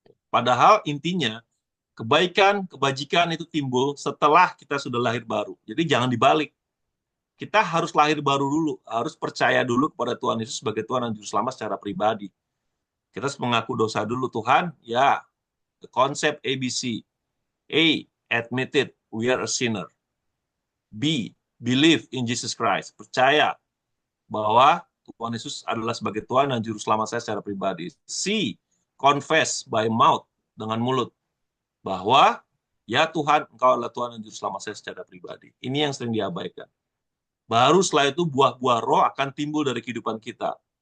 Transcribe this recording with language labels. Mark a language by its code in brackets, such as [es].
[id] Padahal intinya, kebaikan, kebajikan itu timbul setelah kita sudah lahir baru. Jadi jangan dibalik. Kita harus lahir baru dulu, harus percaya dulu kepada Tuhan Yesus sebagai Tuhan dan Juru Selamat secara pribadi. Kita harus mengaku dosa dulu, Tuhan, ya, the konsep ABC. [en] A, admit it, we are a sinner. B, believe in Jesus Christ. [id] Percaya bahwa Tuhan Yesus adalah sebagai Tuhan dan Juru Selamat saya secara pribadi. [en] C, confess by mouth, [id] dengan mulut. Bahwa, ya Tuhan, Engkau adalah Tuhan dan Juru Selamat saya secara pribadi. Ini yang sering diabaikan. Baru setelah itu buah-buah roh akan timbul dari kehidupan kita.